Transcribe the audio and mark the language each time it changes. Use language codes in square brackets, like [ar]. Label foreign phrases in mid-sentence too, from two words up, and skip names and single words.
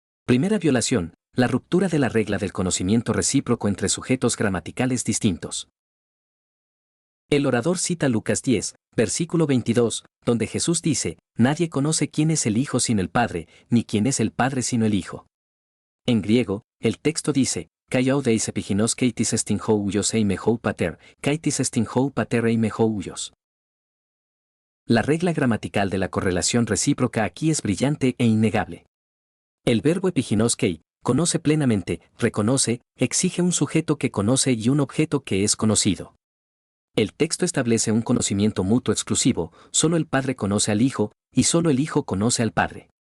[es] Primera violación, la ruptura de la regla del conocimiento recíproco entre sujetos gramaticales distintos. El orador cita Lucas 10, versículo 22, donde Jesús dice, nadie conoce quién es el Hijo sino el Padre, ni quién es el Padre sino el Hijo. En griego, el texto dice, [el] καὶ οὐδεὶς ἐπιγινώσκει τίς ἐστιν ὁ υἱὸς εἰ μὴ ὁ πατήρ, καὶ τίς ἐστιν ὁ πατὴρ εἰ μὴ ὁ υἱός. [es] La regla gramatical de la correlación recíproca aquí es brillante e innegable. El verbo epiginoskei, conoce plenamente, reconoce, exige un sujeto que conoce y un objeto que es conocido. El texto establece un conocimiento mutuo exclusivo, solo el Padre conoce al Hijo, y solo el Hijo conoce al Padre.